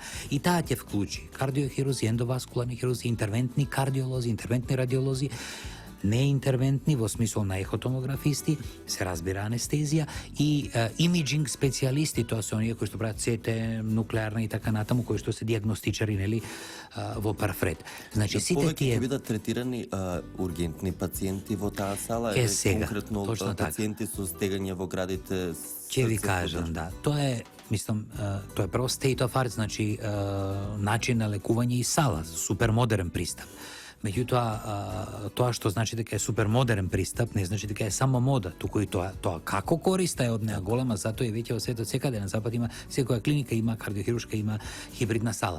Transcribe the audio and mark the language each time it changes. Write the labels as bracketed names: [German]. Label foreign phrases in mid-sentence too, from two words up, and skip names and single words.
[Macedonian] И таа ќе вклучи кардиохирузи, ендоваскуларни хирузи, интервентни кардиолози, интервентни радиолози, неинтервентни во смисол на ехотомографисти, се разбира анестезија и имиджинг специјалисти, тоа се оние кои што прават СТ, нуклеарна и така натаму, кои што се диагностичари, нели, во парфред. Значи сите повеќе тие ќе бидат третирани ургентни пациенти во таа сала, сега, конкретно пациенти со стегање во градите. Ќе ви кажам, да. Тоа е, мислам, тоа е прво [English] state of art, [Macedonian] значи начин на лекување и сала, супер модерен пристап. Меѓутоа, тоа што значи дека е супер модерен пристап, не значи дека е само мода, туку и тоа како користа е од неа голема, затоа и веќе во светот секаде на запад има, секоја клиника има кардиохирушка, има хибридна сала.